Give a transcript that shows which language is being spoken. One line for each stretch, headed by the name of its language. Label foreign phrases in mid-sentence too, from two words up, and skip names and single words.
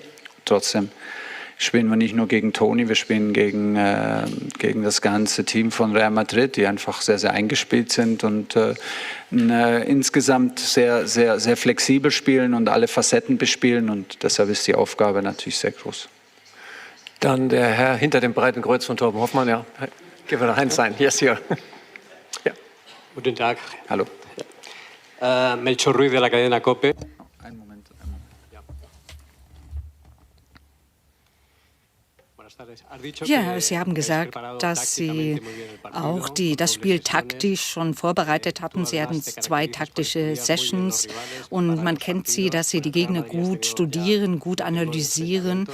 German: Trotzdem spielen wir nicht nur gegen Toni, wir spielen gegen das ganze Team von Real Madrid, die einfach sehr, sehr eingespielt sind und insgesamt sehr, sehr, sehr flexibel spielen und alle Facetten bespielen und deshalb ist die Aufgabe natürlich sehr groß. Dann der Herr hinter dem breiten Kreuz von Torben Hoffmann, ja. Gehen wir noch eins sein. Yes, hier. Ja. Guten Tag. Hallo.
Spanish: Melchor Ruiz de la cadena COPE.
German: Einen Moment. Ja, Sie haben gesagt, dass Sie auch das Spiel taktisch schon vorbereitet hatten. Sie hatten 2 taktische Sessions und man kennt Sie, dass Sie die Gegner gut studieren, gut analysieren.